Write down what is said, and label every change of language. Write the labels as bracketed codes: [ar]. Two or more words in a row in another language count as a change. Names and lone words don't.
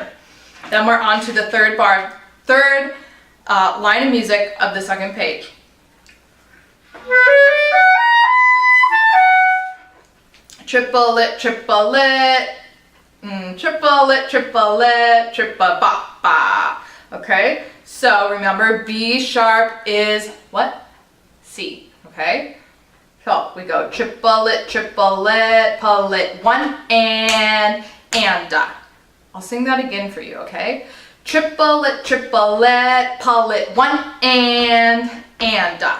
[en] Then we're on to the third line of music of the second page. Triplet, triplet, triplet, triplet, tripa-ba-ba. Okay, so remember B sharp is what? C, okay? So we go triplet, triplet, pullet, 1 and da. I'll sing that again for you, okay? Triplet, triplet, pullet, 1 and da.